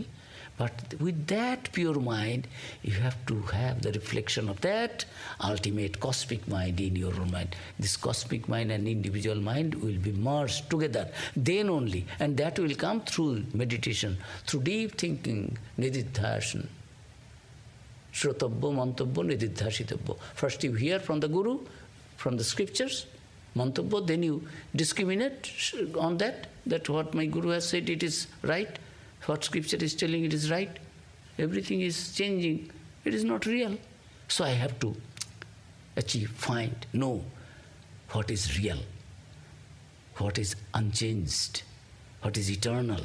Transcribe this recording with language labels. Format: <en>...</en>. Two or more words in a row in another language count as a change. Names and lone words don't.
<en>But with that pure mind, you have to have the reflection of that ultimate cosmic mind in your own mind. This cosmic mind and individual mind will be merged together, then only. And that will come through meditation, through deep thinking, nididhasana.</en> <sa>श्रोतव्यो, मन्तव्यो, निदिध्यासितव्यो.</sa> <en>First you hear from the Guru, from the scriptures, mantabbo, then you discriminate on that what my Guru has said, it is right. What scripture is telling, it is right. Everything is changing. It is not real. So I have to know what is real, what is unchanged, what is eternal.</en>